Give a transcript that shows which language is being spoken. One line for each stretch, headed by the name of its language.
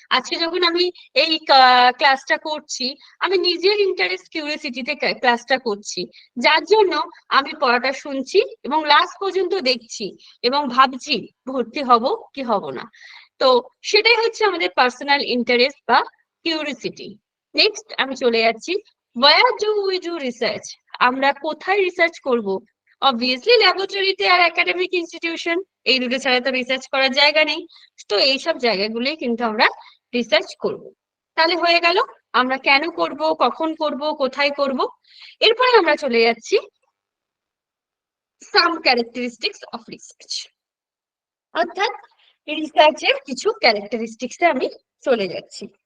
Bangla: আজকে যখন আমি এই ক্লাসটা করছি, আমি নিজের ইন্টারেস্ট কিউরিওসিটিতে ক্লাসটা করছি, যার জন্য আমি পড়াটা শুনছি এবং লাস্ট পর্যন্ত দেখছি এবং ভাবছি ভর্তি হব কি হব না। তো সেটাই হচ্ছে আমাদের পার্সোনাল ইন্টারেস্ট বা কিউরিওসিটি।
English: next
Bangla: আমি চলে যাচ্ছি,
English: where do we do research?
Bangla: আমরা কোথায় রিসার্চ করব? অবভিয়াসলি ল্যাবরেটরিতে আর একাডেমিক ইনস্টিটিউশন, এই দুটো ছাড়া তো রিসার্চ করার জায়গা নেই। তো এইসব জায়গাগুলোই কিন্তু আমরা রিসার্চ করব। তাহলে হয়ে গেল আমরা কেন করব, কখন করব, কোথায় করব। এরপরে আমরা চলে যাচ্ছি সাম ক্যারেক্টারিস্টিক্স অফ রিসার্চ, অর্থাৎ রিসার্চের কিছু ক্যারেক্টারিস্টিক্সে আমি চলে যাচ্ছি।